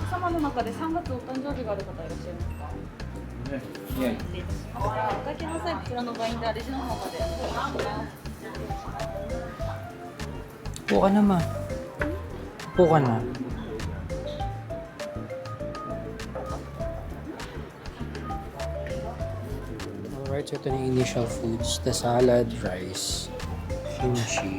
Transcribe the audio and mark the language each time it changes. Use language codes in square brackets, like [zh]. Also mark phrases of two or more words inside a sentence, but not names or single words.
[ja] の中で3月お誕生日がある方いらっしゃいますか？失礼いたしました。お会計の際こちらのバインダーレジの方までお願いします。 [tl] Upo ka na, ma. Upo ka na. Alright, so ito na yung [en] initial foods. The salad, rice, kimchi.